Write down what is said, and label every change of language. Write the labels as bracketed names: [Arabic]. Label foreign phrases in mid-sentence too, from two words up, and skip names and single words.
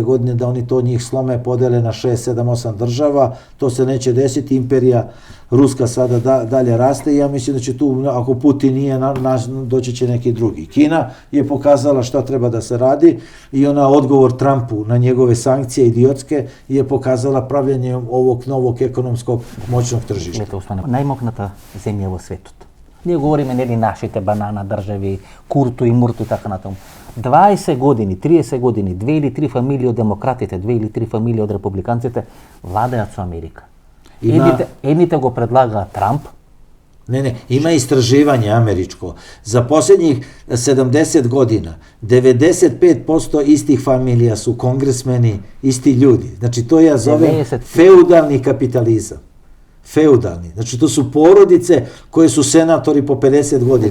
[Serbian] godine da oni to njih slome, podele na 6, 7, 8 država, to se neće desiti, imperija Ruska sada dalje raste i ja mislim da će tu, ako Putin nije, doći će neki drugi. Kina je pokazala šta treba da se radi i ona odgovor Trumpu na njegove sankcije idiotske je pokazala pravljanje ovog novog ekonomskog moćnog tržišta. [Macedonian] Najmокната земја во светот. Ние говориме нели нашите банана држави, Курту и Мурту и така натаму. 20 години, 30 години, 2 или 3 фамилии од демократите, 2 или 3 фамилии од републиканците владеат со Америка. Едните го предлагаат Трамп. [Serbian] Ne, ima istraživanje američko. Za posljednjih 70 godina 95% istih familija su kongresmeni, isti ljudi. Znači to ja zovem feudalni kapitalizam. feudalni. Znači, to su porodice koje su senatori po 50 godina.